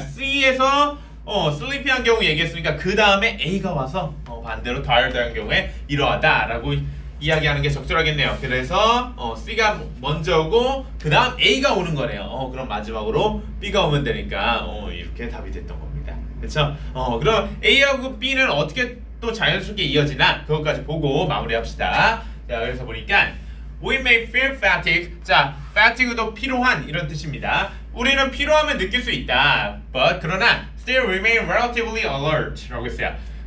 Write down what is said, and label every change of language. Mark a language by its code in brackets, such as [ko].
[ko] C에서 sleepy한 경우 얘기했으니까 그 다음에 A가 와서 반대로 tired한 경우에 이러하다라고 이야기하는 게 적절하겠네요. 그래서 C가 먼저 오고 그 다음 A가 오는 거네요. 그럼 마지막으로 B가 오면 되니까 이렇게 답이 됐던 겁니다. 그쵸? 그럼 A하고 B는 어떻게 또 자연스럽게 이어지나 그것까지 보고 마무리합시다. 자, 그래서 보니까 [en] we may feel fatigue. [ko] 자, fatigue도 피로한 이런 뜻입니다. 우리는 피로함을 느낄 수 있다. [en] But [ko] 그러나 [en] still remain relatively alert 라고 했어요.